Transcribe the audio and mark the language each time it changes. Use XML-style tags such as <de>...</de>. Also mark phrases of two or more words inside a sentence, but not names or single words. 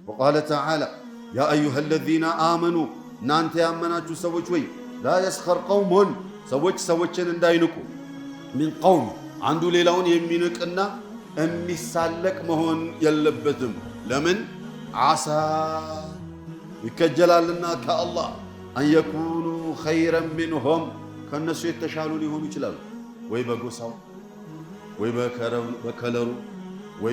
<ar>وقال تعالى يا أيها الذين آمنوا</ar> <am>እናንተ ያመናችሁ ሰዎች ወይ</am> <ar>لا يسخر قوم</ar> <am>ሰዎችን እንዳይንቁ</am> <ar>من قوم</ar> <am>አንዱ ሌላውን የሚንቅና የሚሳለቅ መሆን የለበትም። ለምን ዓሳ ይከጀላልና ከአላህ</am> <ar>أن يكونوا خيرا منهم</ar> <am>ከነሱ የተሻሉ ሊሆኑ ይችላሉ። ወይ በጎሳው ወይ በከለሩ ወይ</am>